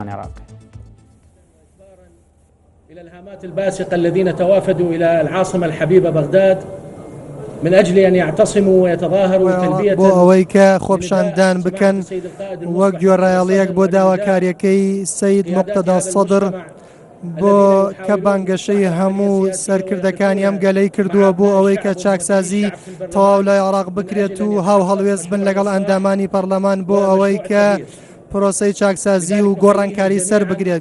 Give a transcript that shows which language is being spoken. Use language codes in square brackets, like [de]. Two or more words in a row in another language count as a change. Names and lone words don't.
[ar] العراق. إلى الهامات الباسقة الذين توافدوا إلى العاصمة الحبيبة بغداد من أجل أن يعتصموا ويتظاهروا تلبية [ckb] بۆ ئەوەی کە خۆپشاندان بکەن وەک گوێڕایەڵیەک بۆ داواکاریەکەی سەید موقتەدا سەدر بۆ کە بانگەشەی هەموو سەرکردەکانی ئەم گەلەی کردووە بۆ ئەوەی کە چاکسازی تەواو لە عێراق بکرێت و هاو هەڵوێز بن لەگەڵ ئەندامانی پەرلەمان بۆ ئەوەی کە پرۆسەی چاکسازی و گۆڕانکاری سەر بگرێن.